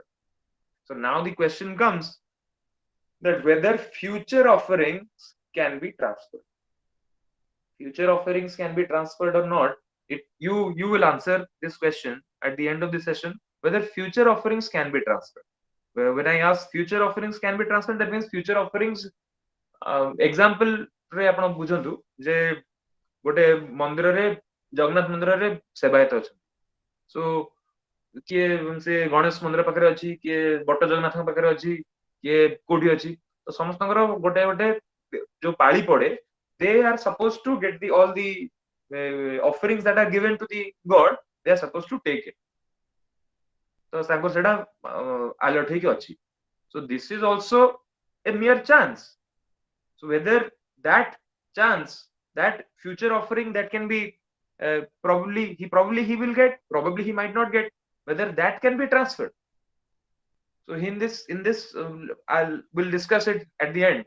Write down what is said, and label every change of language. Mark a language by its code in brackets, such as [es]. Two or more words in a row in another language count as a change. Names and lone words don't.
[en] So now the question comes that whether future offerings can be transferred. Future offerings can be transferred or not. You will answer this question at the end of the session, whether future offerings can be transferred. When I ask future offerings can be transferred, that means future offerings example [or] ରେ ଆପଣ ବୁଝନ୍ତୁ ଯେ ଗୋଟେ ମନ୍ଦିରରେ ଜଗନ୍ନାଥ ମନ୍ଦିରରେ ସେବାୟତ ଅଛନ୍ତି. So କିଏ ସେ ଗଣେଶ ମନ୍ଦିର ପାଖରେ ଅଛି, କିଏ ବଟ ଜଗନ୍ନାଥଙ୍କ ପାଖରେ ଅଛି, କିଏ କୋଉଠି ଅଛି, ତ ସମସ୍ତଙ୍କର ଗୋଟେ ଗୋଟେ ଯୋଉ ପାଳି ପଡେ, [en] they are supposed to get all the offerings that are given to the god, they are supposed to take it. [or] ତ ତାଙ୍କର ସେଟା ଆଲର୍ଟ ହେଇକି ଅଛି. [en] So this is also a mere chance. So whether that chance, that future offering that can be probably he will get, probably he might not get, whether that can be transferred. So in this we'll discuss it at the end.